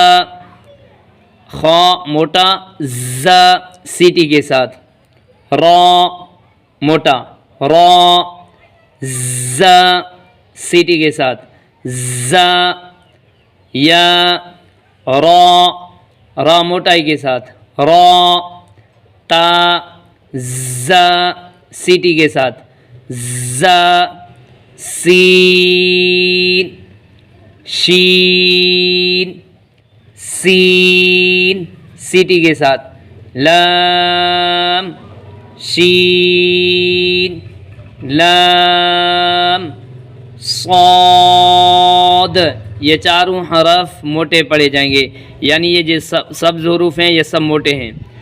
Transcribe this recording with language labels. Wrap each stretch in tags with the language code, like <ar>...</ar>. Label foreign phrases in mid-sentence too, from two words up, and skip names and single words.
<ur>خا موٹا ز سیٹی کے ساتھ، را موٹا، را ز سیٹی کے ساتھ، ز یا را موٹائی کے ساتھ، را تا ز سیٹی کے ساتھ، ز سین شین سین سیٹی کے ساتھ، لام شین لام صاد، یہ چاروں حرف موٹے پڑھے جائیں گے، یعنی یہ جو سبز حروف ہیں یہ سب موٹے ہیں.</ur>